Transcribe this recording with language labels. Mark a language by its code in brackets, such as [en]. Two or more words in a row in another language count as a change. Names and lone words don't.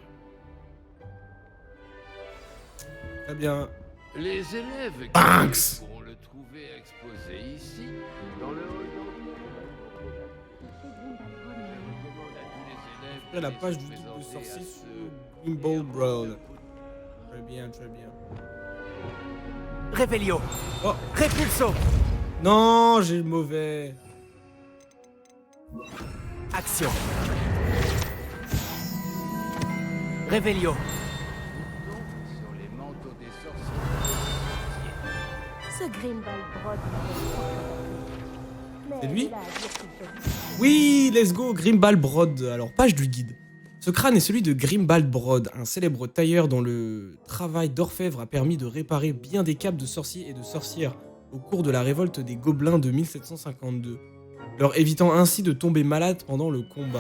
[fr] Très bien. Les élèves qui Banks pourront le trouver exposé ici, dans le hall Après la page du guide de sorcier sur Gimbal Brown. Très bien, très bien. Revelio. Oh. Repulso. Non, j'ai le mauvais. Action. Réveillon. Sur les manteaux des sorciers. Ce Grimbald Brod. C'est lui? Oui, [en] let's go, [fr] Grimbald Brod. Alors, page du guide. Ce crâne est celui de Grimbald Brod, un célèbre tailleur dont le travail d'orfèvre a permis de réparer bien des capes de sorciers et de sorcières au cours de la révolte des Gobelins de 1752, leur évitant ainsi de tomber malade pendant le combat.